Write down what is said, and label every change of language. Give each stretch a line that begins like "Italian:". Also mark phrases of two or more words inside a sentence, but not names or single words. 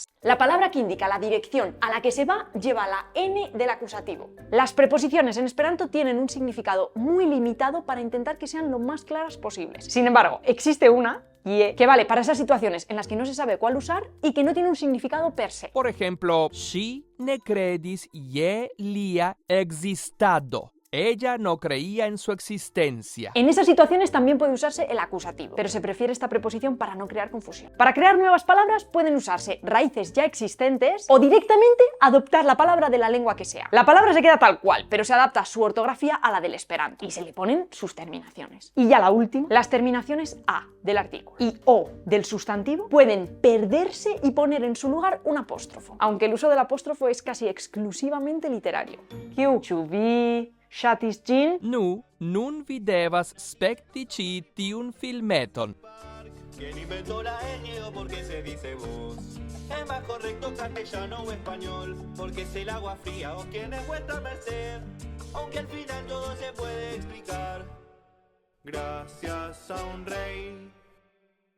Spanish: La palabra que indica la dirección a la que se va lleva la n del acusativo. Las preposiciones en esperanto tienen un significado muy limitado para intentar que sean lo más claras posibles. Sin embargo, existe una que vale para esas situaciones en las que no se sabe cuál usar y que no tiene un significado per se. Por ejemplo,
Esperanto: si ne credis je lia existado.
Spanish: Ella no creía en su existencia. En esas situaciones también puede usarse el acusativo, pero se prefiere esta preposición para no crear confusión. Para crear nuevas palabras pueden usarse raíces ya existentes o directamente adoptar la palabra de la lengua que sea. La palabra se queda tal cual, pero se adapta su ortografía a la del esperanto y se le ponen sus terminaciones. Y ya la última, las terminaciones a del artículo y o del sustantivo pueden perderse y poner en su lugar un apóstrofo, aunque el uso del apóstrofo es casi exclusivamente literario. Q, chubi, Shatis Jean.
Esperanto: Nu, nun vi devas spekti ĉi tiun filmeton.
Spanish: ¿Quién inventó la ñ o por qué se dice vos? Es más correcto castellano o español, porque es el agua fría o quién es vuestra merced. Aunque al final todo se puede explicar, gracias a un rey.